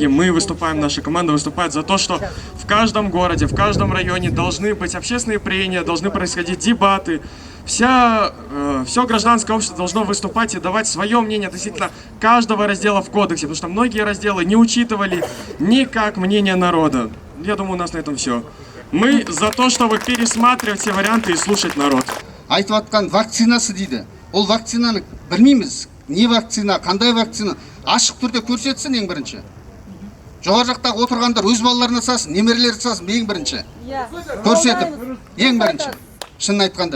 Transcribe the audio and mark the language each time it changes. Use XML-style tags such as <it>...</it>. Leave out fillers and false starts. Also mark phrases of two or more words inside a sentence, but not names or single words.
<ru>Мы выступаем, наша команда выступает за то, что в каждом городе, в каждом районе должны быть общественные прения, должны происходить дебаты. Все гражданское общество должно выступать и давать свое мнение относительно каждого раздела в кодексе, потому что многие разделы не учитывали никак мнение народа. Я думаю, у нас на этом все. Мы за то, чтобы пересматривать все варианты и слушать народ.</ru> <kk>Айтып атқан вакцинасы дейді. Ол вакцинаны білмейміз. Не вакцина, қандай вакцина? Ашық түрде көрсетсін ең бірінші. Жоғары жақтағы отырғандар өз балаларына салсын, немерелері салсын ең бірінші. Көрсетіп, ең бірінші. Шынын айтқанда.</kk>